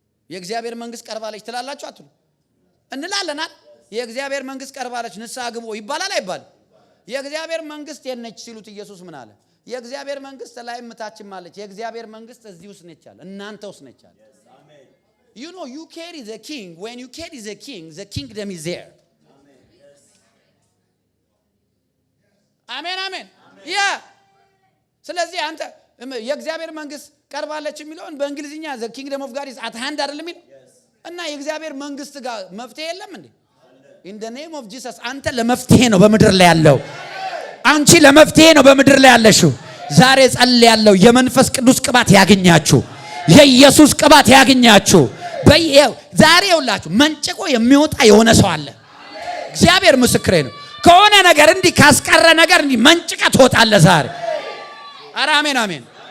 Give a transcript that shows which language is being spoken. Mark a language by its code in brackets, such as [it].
[am] የእግዚአብሔር መንግስት ቀርባለች ትላላችሁ አትሉ? እንላለናል። የእግዚአብሔር መንግስት ቀርባለች ንስሐ ግቡ ይባላል አይባል? የእግዚአብሔር መንግስት የነች ሲሉት ኢየሱስ ምን አለ? የእግዚአብሔር መንግስት ላይ ምታችን ማለች። የእግዚአብሔር መንግስት እዚህ ውስጥ ነች አለ። እናንተ ውስጥ ነች አለ። [en] You know you carry the king. When you carry the king, the kingdom is there. [am] አሜን አሜን። ስለዚህ አንተ የእግዚአብሔር መንግስት ቀርባለች የሚለውን በእንግሊዝኛ [en] the kingdom of God is at hand [am] አይደለም የሚል እና የእግዚአብሔር መንግስት ጋር መፍትሄ የለም እንዴ? [en] In the name of Jesus [am] አንተ ለመፍትሄ ነው በምድር ላይ ያለው። አንቺ ለመፍትሄ ነው በምድር ላይ ያለሽው። ዛሬ ጸልያለሁ የመንፈስ ቅዱስ ቅባት ያገኛችሁ። የኢየሱስ ቅባት ያገኛችሁ። ዛሬ ሁላችሁ መንጭቆ የሚወጣ የሆነ ሰው አለ። እግዚአብሔር ምስክሬ ነው። ከሆነ ነገር እንዲህ ካስቀረ ነገር እንዲህ መንጭቃ ትወጣለህ ዛሬ። ኧረ አሜን አሜን።